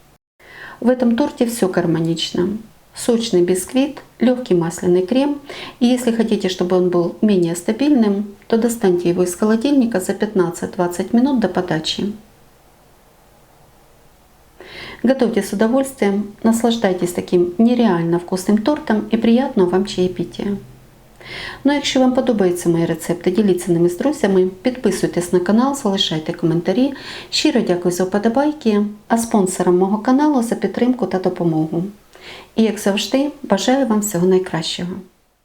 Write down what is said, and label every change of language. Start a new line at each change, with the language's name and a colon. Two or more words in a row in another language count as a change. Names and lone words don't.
Russian: В этом торте все гармонично. сочный бисквит, легкий масляный крем. И если хотите, чтобы он был менее стабильным, то достаньте его из холодильника за 15-20 минут до подачи. Готовьте с удовольствием, наслаждайтесь таким нереально вкусним тортом
Ukrainian: і приятного вам чаєпітія. Ну, якщо вам подобаються мої рецепти, діліться ними з друзями, підписуйтесь на канал, залишайте коментарі. Щиро дякую за вподобайки, а спонсорам мого каналу за підтримку та допомогу. І як завжди, бажаю вам всього найкращого.